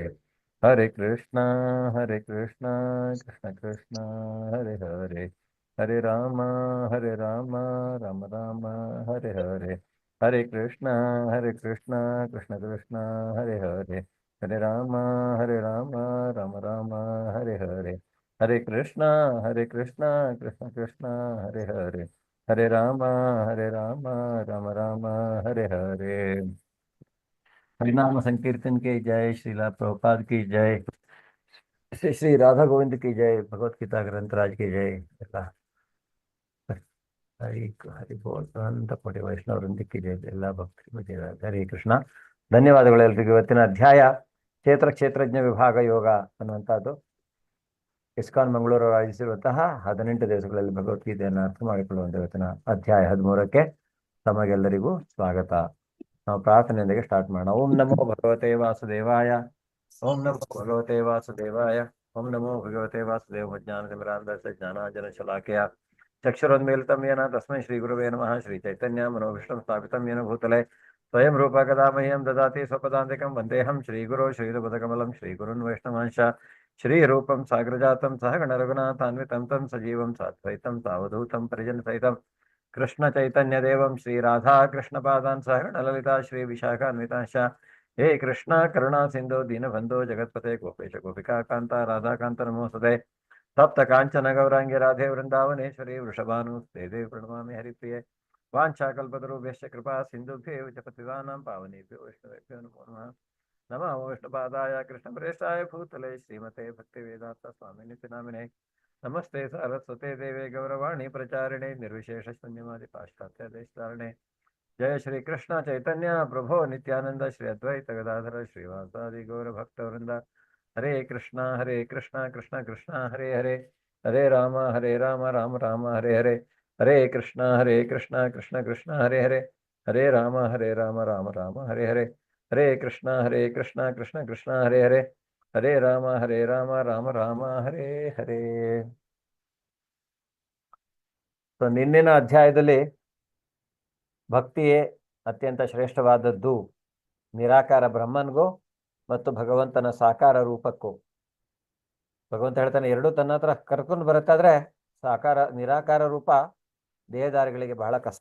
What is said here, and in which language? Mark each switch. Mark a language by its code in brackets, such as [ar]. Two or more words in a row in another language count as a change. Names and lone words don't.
[sa] ಹರೆ ಕೃಷ್ಣ ಕೃಷ್ಣ ಕೃಷ್ಣ ಹರೆ ಹರೆ, ಹರೆ ರಾಮ ರಾಮ ರಾಮ ಹರೆ ಹರೆ, ಹರೆ ಕೃಷ್ಣ ಕೃಷ್ಣ ಕೃಷ್ಣ ಹರೆ ಹರೆ, ಹರೆ ರಾಮ ರಾಮ ರಾಮ ಹರೆ ಹರೆ, ಹರೆ ಕೃಷ್ಣ ಕೃಷ್ಣ ಕೃಷ್ಣ ಹರೆ ಹರೆ, ಹರೆ ರಾಮ ರಾಮ ರಾಮ ಹರೆ ಹರೆ. [hi] हरिनाम संकीर्तन की जय, श्रीला प्रभुपाद की जय, श्री श्री राधा गोविंद की जय, भगवत गीता ग्रंथराज की जय. [kn] ಹರಿ ಹರಿ ಬೋಲ್. ಅನಂತ ಕೋಟಿ ವೈಷ್ಣವರೊಂದಿಗೆ ಜಯ. ಎಲ್ಲ ಭಕ್ತರಿಗೂ ಜಯ. ಹರೇ ಕೃಷ್ಣ. ಧನ್ಯವಾದಗಳು ಎಲ್ರಿಗೂ. ಇವತ್ತಿನ ಅಧ್ಯಾಯ ಕ್ಷೇತ್ರ ಕ್ಷೇತ್ರಜ್ಞ ವಿಭಾಗ ಯೋಗ ಅನ್ನುವಂಥದ್ದು ಇಸ್ಕಾನ್ ಮಂಗಳೂರು ಆಯೋಜಿಸಿರುವಂತಹ 18 ದಿವಸಗಳಲ್ಲಿ ಭಗವದ್ಗೀತೆಯನ್ನು ಅರ್ಥ ಮಾಡಿಕೊಳ್ಳುವಂಥ ಇವತ್ತಿನ ಅಧ್ಯಾಯ 13ಕ್ಕೆ ತಮಗೆಲ್ಲರಿಗೂ ಸ್ವಾಗತ. ನಾವು ಪ್ರಾರ್ಥನೆಯೊಂದಿಗೆ ಸ್ಟಾರ್ಟ್ ಮಾಡೋಣ. [sa] ಓಂ ನಮೋ ಭಗವತೆ ವಾಸುದೇವಾಯ, ಓಂ ನಮೋ ಭಗವತೆ ವಾಸುದೇವಾಯ, ಓಂ ನಮೋ ಭಗವತೆ ವಾಸುದೇವ. ಜ್ಞಾನತಿಮಿರಾಂಧಸ್ಯ ಜ್ಞಾನಾಂಜನ ಶಲಾಕಯ ಚಕ್ಷುರೋನ್ಮೀಲಿತಂ ಯೇನ ತಸ್ಮೈ ಶ್ರೀ ಗುರುವೇ ನಮಃ. ಶ್ರೀ ಚೈತನ್ಯ ಮನೋವಿಷ್ಣುಂ ಸ್ಥಾಪಿತಂ ಯೇನ ಭೂತಲೆ ಸ್ವಯಂ ರೂಪ ಕದಾ ಮಹ್ಯಂ ದದಾತಿ ಸ್ವಪದಾಂತಿಕಂ ವಂದೇಹಂ ಶ್ರೀಗುರೋ ಶ್ರೀಧುಪದಕಮಲಂ ಶ್ರೀಗುರುನ್ ವೈಷ್ಣವಾಂಶ ಶ್ರೀರೂಪಂ ಸಾಗ್ರಜಾತಂ ಸಹ ಗಣರಘುನಾಥಾನ್ವಿತಂ ತಂ ಸಜೀವಂ ಸಾದ್ವೈತಂ ಸಾವಧೂತಂ ಪರಿಜನಸಹಿತಂ ಕೃಷ್ಣ ಚೈತನ್ಯ ದೇವಂ ಶ್ರೀ ರಾಧಾ ಕೃಷ್ಣ ಪಾದಾನ್ ಸಹ ಗಣಲಲಿತಾ ಶ್ರೀ ವಿಶಾಖಾನ್ವಿತಾಂಶ. ಹೇ ಕೃಷ್ಣ ಕರುಣಾ ಸಿಂಧು ದೀನಬಂಧೋ ಜಗತ್ಪತೆ ಗೋಪೇಶ ಗೋಪಿಕಾ ಕಾಂತ ರಾಧಾಕಾಂತ ನಮೋಸ್ತುತೆ. ತಪ್ತ ಕಾಂಚನ ಗೌರಾಂಗಿ ರಾಧೆ ವೃಂದಾವನೇಶ್ವರಿ ವೃಷಭಾನುಸ್ತೆ ದೇವಿ ಪ್ರಣಮಾಮಿ ಹರಿಪ್ರಿಯೆ ವಾಂಛಾಕಲ್ಪತರುಭ್ಯಶ್ಚ ಕೃಪಾ ಸಿಂಧುಭ್ಯೇವ ಚ ಪತಿತಾನಾಂ ಪಾವನೇಭ್ಯೋ ವೈಷ್ಣವೇಭ್ಯೋ ನಮೋ ನಮಃ ನಮಃ ವಿಷ್ಣುಪಾದಾಯ ಕೃಷ್ಣಪ್ರೇಷ್ಠಾಯ ಭೂತಲೆ ಶ್ರೀಮತೆ ಭಕ್ತಿವೇದಾಂತ ಸ್ವಾಮಿನಿತಿ ನಾಮಿನೇ ನಮಸ್ತೆ ಸರಸ್ವತೆ ದೇವೆ ಗೌರವಾಣಿ ಪ್ರಚಾರಿಣೆ ನಿರ್ವಿಶೇಷ ಶೂನ್ಯವಾದಿ ಪಾಶ್ಚಾತ್ಯ ದೇಶಧಾರಣೆ ಜಯ ಶ್ರೀ ಕೃಷ್ಣ ಚೈತನ್ಯ ಪ್ರಭೋ ನಿತ್ಯಾನಂದ ಶ್ರೀ ಅದ್ವೈತ ಗದಾಧರ ಶ್ರೀವಾಸಾದಿ ಗೌರ ಭಕ್ತವೃಂದ ಹರೇ ಕೃಷ್ಣ ಕೃಷ್ಣ ಕೃಷ್ಣ ಹರೇ ಹರೇ ಹರೇ ರಾಮ ರಾಮ ರಾಮ ಹರೇ ಹರೇ ಹರೇ ಕೃಷ್ಣ ಕೃಷ್ಣ ಕೃಷ್ಣ ಹರೇ ಹರೇ ಹರೇ ರಾಮ ರಾಮ ರಾಮ ಹರೇ ಹರೇ ಹರೇ ಕೃಷ್ಣ ಕೃಷ್ಣ ಕೃಷ್ಣ ಹರೇ ಹರೇ ಹರೇ ರಾಮ ರಾಮ ರಾಮ ಹರೇ ಹರೇ. [kn] ಸೊ ನಿನ್ನಿನ ಅಧ್ಯಾಯದಲ್ಲಿ ಭಕ್ತಿಯೇ ಅತ್ಯಂತ ಶ್ರೇಷ್ಠವಾದದ್ದು ನಿರಾಕಾರ ಬ್ರಹ್ಮನ್ಗೂ ಮತ್ತು ಭಗವಂತನ ಸಾಕಾರ ರೂಪಕ್ಕೂ. ಭಗವಂತ ಹೇಳ್ತಾನೆ ಎರಡೂ ತನ್ನ ಹತ್ರ ಕರ್ಕೊಂಡು ಬರತ್ತಾದ್ರೆ ನಿರಾಕಾರ ರೂಪ ದೇಹದಾರಿಗಳಿಗೆ ಬಹಳ ಕಷ್ಟ.